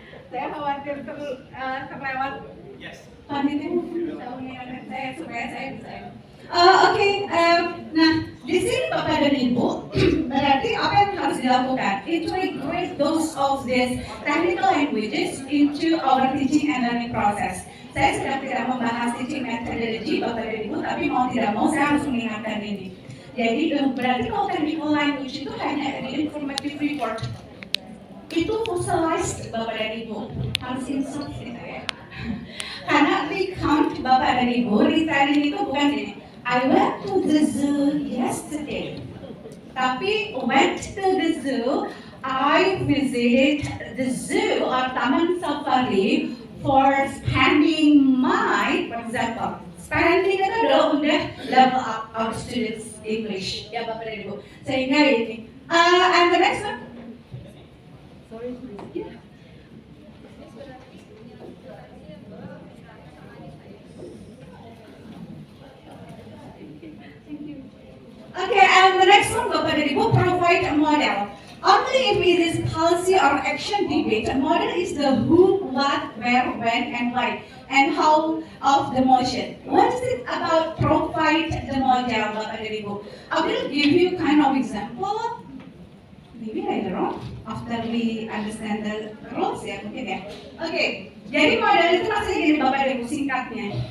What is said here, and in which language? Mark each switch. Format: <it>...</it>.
<id>Saya khawatir terlewat. Panitia bisa mengingatkan saya supaya saya bisa. Nah di sini Bapak dan Ibu berarti apa yang harus dilakukan?</id> <en>Integrate those of these technical languages into our teaching and learning process.</en> <id>Saya sedang tidak membahas teaching methodology Bapak dan Ibu, tapi mau tidak mau saya harus mengingatkan ini. Jadi berarti kalau technical language itu hanya di informative report, itu fossilized Bapak dan Ibu, harus insert gitu ya. Karena recount Bapak dan Ibu, retelling itu bukan ini.</id> <en>I went to the zoo yesterday. Tapi went to the zoo, I visited the zoo or Taman Safari for spending my, for example, spending</en> <id>itu adalah udah</id> <en>level up our students English, ya Bapak dan Ibu.</en> <id>Sehingga ini,</id> <en>and the next one. Sorry, please. Yeah. Okay, and the next one, Bapak dan Ibu, provide a model. Only if it is policy or action debate, a model is the who, what, where, when, and why, and how of the motion. What is it about provide the model, Bapak dan Ibu? I will give you kind of example, maybe later on, after we understand the rules</en> <id>ya mungkin ya. Oke, jadi model itu maksudnya gini Bapak dan Ibu singkatnya.</id>